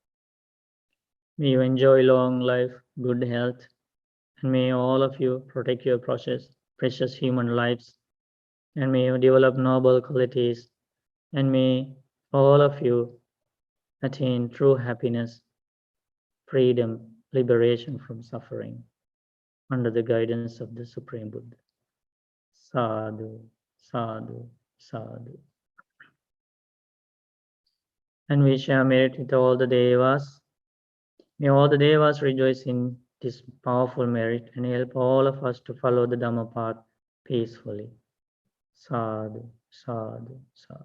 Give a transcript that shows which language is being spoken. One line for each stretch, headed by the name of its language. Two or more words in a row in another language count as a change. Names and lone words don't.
English: May you enjoy long life, good health, and may all of you protect your precious human lives, and may you develop noble qualities, and may all of you attain true happiness, freedom, liberation from suffering, under the guidance of the Supreme Buddha.
Pali: Sadhu, sadhu, sadhu.
English: And we share merit with all the devas. May all the devas rejoice in this powerful merit and help all of us to follow the Dhamma path peacefully.
Pali: Sadhu, sadhu, sadhu.